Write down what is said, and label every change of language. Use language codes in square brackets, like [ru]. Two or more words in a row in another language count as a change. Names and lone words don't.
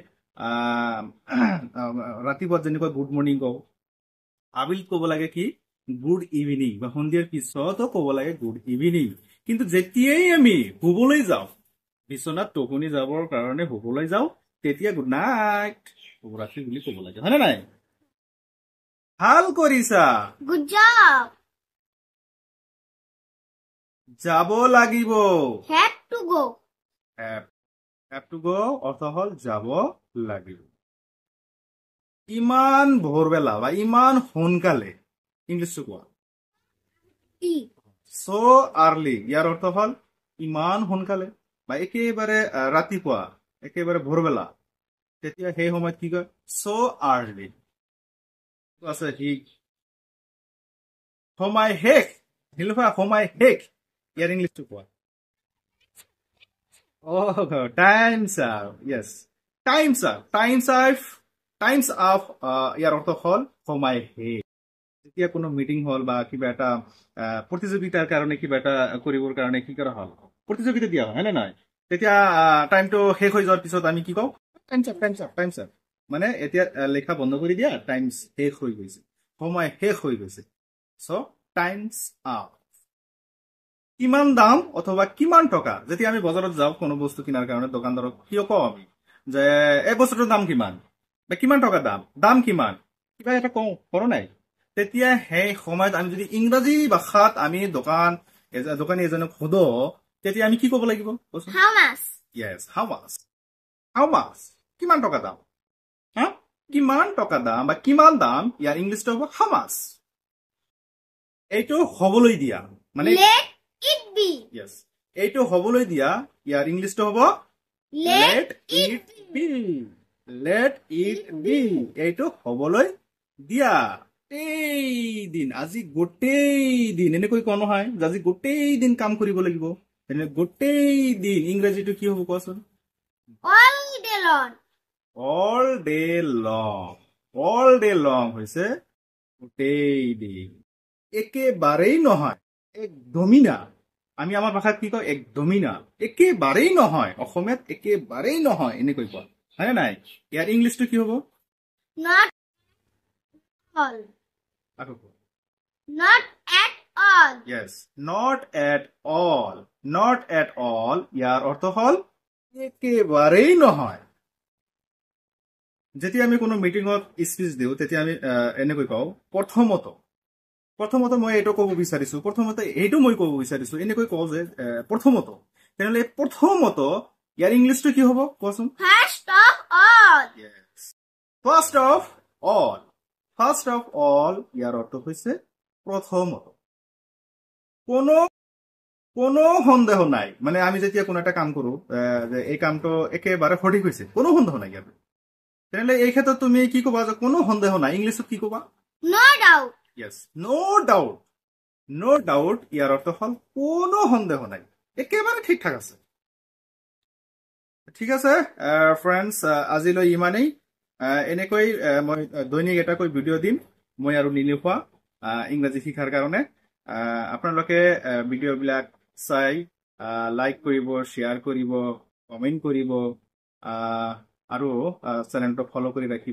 [as] ৰাতিপুৱা যেনেকৈ [en] good morning [as] কওঁ আবেলিত ক'ব লাগে কি [en] good evening [as] বা সন্ধিয়াৰ পিছতো ক'ব লাগে [en] good evening [as] কিন্তু যেতিয়াই আমি শুবলৈ যাওঁ বিচনাত টোপনি যাবৰ কাৰণে শুবলৈ যাওঁ তেতিয়া [en] good night [as] শুভৰাত্ৰি বুলি ক'ব লাগে হয়নে নাই ভাল কৰিছা [en] Good job. [as] যাব লাগিব [en] Have to go. have to go [as] অৰ্থ হ'ল যাব লাগিব ইমান ভোৰবেলা বা ইমান সোনকালে ইংলিছটো কোৱা E. [en] so early [as] ইয়াৰ অৰ্থ হ'ল ইমান সোনকালে বা একেবাৰে ৰাতিপুৱা একেবাৰে ভোৰবেলা তেতিয়া সেই সময়ত কি কয় [en] so early [as] আছে সি সময় শেষ হিলফা সময় শেষ ইয়াৰ ইংলিছটো কোৱা [en] times up yes times up [as] ইয়াৰ অৰ্থ হ'ল সময় শেষ যেতিয়া কোনো মিটিং হল বা কিবা এটা প্ৰতিযোগিতাৰ কাৰণে কিবা এটা কৰিবৰ কাৰণে কি কৰা হল প্ৰতিযোগিতা দিয়া হয় নে নাই তেতিয়া টাইমটো শেষ হৈ যোৱাৰ পিছত আমি কি কওঁ [en] times up [as] মানে এতিয়া লেখা বন্ধ কৰি দিয়া টাইমছ শেষ হৈ গৈছে সময় শেষ হৈ গৈছে [en] so times up [as] কিমান দাম অথবা কিমান টকা যেতিয়া আমি বজাৰত যাওঁ কোনো বস্তু কিনাৰ কাৰণে দোকানদাৰক কিয় কওঁ আমি যে এই বস্তুটোৰ দাম কিমান বা কিমান টকা দাম কিমান কিবা এটা কওঁ কৰো নাই তেতিয়া সেই সময়ত আমি যদি ইংৰাজী ভাষাত আমি দোকানী এজনক সোধো তেতিয়া আমি কি ক'ব লাগিব [en] How much? yes how much [as] কিমান টকা দাম কিমান টকা দাম বা কিমান দাম ইয়াৰ ইংলিছটো হ'ব [en] how much [as] এইটো হ'বলৈ দিয়া মানে [en] Let it be. [as] yes এইটো হ'বলৈ দিয়া ইয়াৰ ইংলিছটো হ'ব [en] Let it [as] be এইটো হ'বলৈ দিয়া আজি গোটেই দিন এনেকৈ কোৱা নহয় আজি গোটেই দিন কাম কৰিব লাগিব এনে গোটেই দিন ইংৰাজীটো কি হ'ব কোৱাচোন [en] all day long. all day long [as] হৈছে গোটেই দিন একেবাৰেই নহয় একদমেই না আমি আমাৰ ভাষাত কি কওঁ একদমেই না একেবাৰেই নহয় অসমীয়াত একেবাৰেই নহয় এনেকৈ কোৱা হয়নে নাই ইয়াৰ ইংলিছটো কি হ'ব [en] Not all. [as] আকৌ কোৱা [en] Not at all. yes not at all [as] ইয়াৰ অৰ্থ হ'ল একেবাৰেই নহয় যেতিয়া আমি কোনো মিটিঙত স্পিচ দিওঁ তেতিয়া আমি এনেকৈ কওঁ প্ৰথমত মই এইটো ক'ব বিচাৰিছো এনেকৈ কওঁ যে প্ৰথমত তেনেহ'লে প্ৰথমত ইয়াৰ ইংলিছটো কি হ'ব কোৱাচোন [en] First of all. yes first of all [as] ইয়াৰ অৰ্থ হৈছে প্ৰথমত কোনো সন্দেহ নাই মানে আমি যেতিয়া কোনো এটা কাম কৰো যে এই কামটো একেবাৰে সঠিক হৈছে কোনো সন্দেহ নাই ইয়াত তেনেহ'লে এই ক্ষেত্ৰত তুমি কি ক'বা যে কোনো সন্দেহ নাই ইংলিছত কি ক'বা [en] No doubt. yes no doubt [as] ইয়াৰ অৰ্থ হ'ল কোনো সন্দেহ নাই একেবাৰে ঠিক ঠাক আছে ঠিক আছে ফ্ৰেণ্ডছ, আজিলৈ ইমানেই। এনেকৈ মই দৈনিক এটাকৈ ভিডিঅ' দিম মই আৰু নিলিখোৱা ইংৰাজী শিকাৰ কাৰণে। আপোনালোকে ভিডিঅ'বিলাক চাই লাইক কৰিব, শ্বেয়াৰ কৰিব, কমেণ্ট কৰিব, আৰু চেনেলটো ফ'ল' কৰি ৰাখিব।